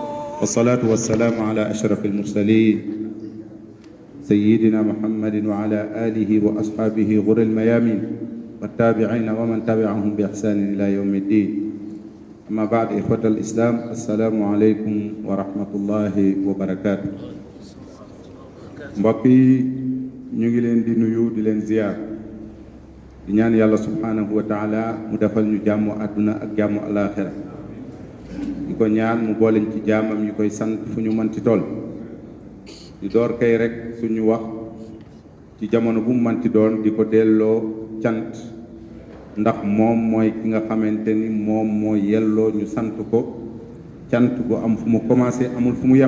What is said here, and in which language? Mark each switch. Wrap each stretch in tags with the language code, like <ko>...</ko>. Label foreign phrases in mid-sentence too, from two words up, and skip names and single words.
<ar>والصلاة والسلام على أشرف المرسلين سيدنا محمد وعلى آله وأصحابه غر الميامين والتابعين ومن تبعهم بإحسان إلى يوم الدين. أما بعد إخوة الإسلام السلام عليكم ورحمة الله وبركاته.</ar> <wo>mbokk yi ñu ngi leen di nuyu di leen ziyaar di ñaan yàlla</wo> <ar>سبحانه وتعالى</ar> <wo>mu defal ñu jàmmu àdduna ak jàmmu alaaxira di ko ñaan mu booleñ ci jaamam yi koy sant fu ñu mënti toll di door kay rek suñu wax ci jamono bu mu mënti doon di ko delloo cant ndax moom mooy ki nga xamante ni moom moo yelloo ñu sant ko cant bu am fu mu commencé amul fu mu yem.</wo>